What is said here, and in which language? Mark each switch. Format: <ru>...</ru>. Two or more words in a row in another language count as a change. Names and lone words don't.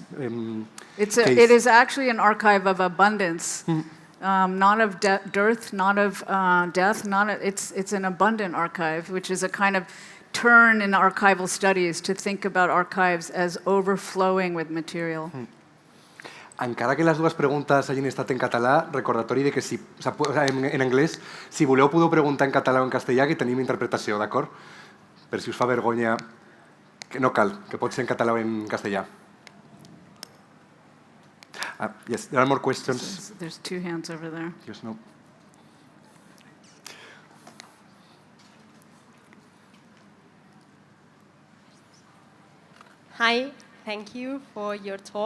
<en>Case. It is actually an archive of abundance, not of dearth, not of death. It's an abundant archive, which is a kind of turn in archival studies to think about archives as overflowing with material.</en> <ca>Encara que les dues preguntes hagin estat en català, recordatori de que en anglès, si voleu podeu preguntar en català o en castellà, que tenim interpretació, d'acord? Per si us fa vergonya, que no cal, que pot ser en català o en castellà.</ca> <en>Yes, there are more questions. There's two hands over there. Yes, no. Hi, thank you for your talk.</en>